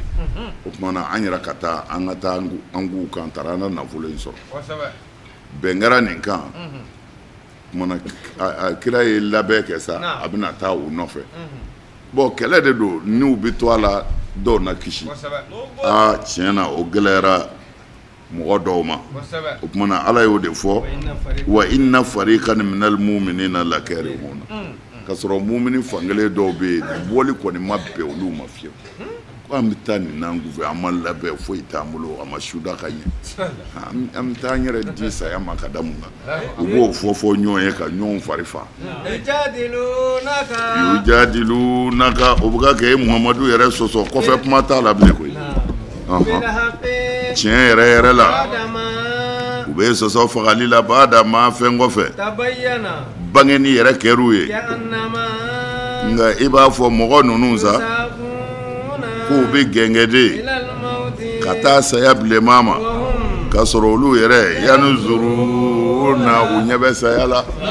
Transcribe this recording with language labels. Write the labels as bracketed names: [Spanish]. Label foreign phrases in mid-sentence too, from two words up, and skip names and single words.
[Bambara] o tuma na an yɛrɛ ka taa an ka taa an k'u kan tara an ka nafolo in sɔrɔ bɛn kɛra nin kan tuma na kira ye labɛn kɛ sa a bɛna taa u nɔfɛ bon kɛlɛ de don n'u bɛ to a la dɔw na kisi tiɲɛ na o gɛlɛyara mɔgɔ dɔw ma o tuma na Ala y'o de fɔ [Arabic] وإن فريقا من المؤمنين لكارهون [Bambara] ka sɔrɔ mumini fankelen dɔw bɛ yen bɔli kɔni ma bɛn olu ma fiyewu ko an bɛ taa nin n'an gouvernement an ma labɛn foyi t'an bolo a ma suda ka ɲɛ an bɛ taa an yɛrɛ di saya ma ka da mun kan u b'o fɔ ɲɔgɔn ye ka ɲɔgɔn fari fa yujadilunaka o bɛ ka kɛ Muhamadu yɛrɛ sɔsɔ kɔfɛ kuma t'a la bilen koyi tiɲɛ yɛrɛ la u bɛ sɔsɔ fagali la bada ma fɛn kɔfɛ bangeni yɛrɛ kɛr'u ye nka i b'a fɔ mɔgɔ ninnu sa k'u bɛ gɛngɛden ka taa saya bilenma ma ka sɔrɔ olu yɛrɛ yanni zuru na u ɲɛ bɛ saya la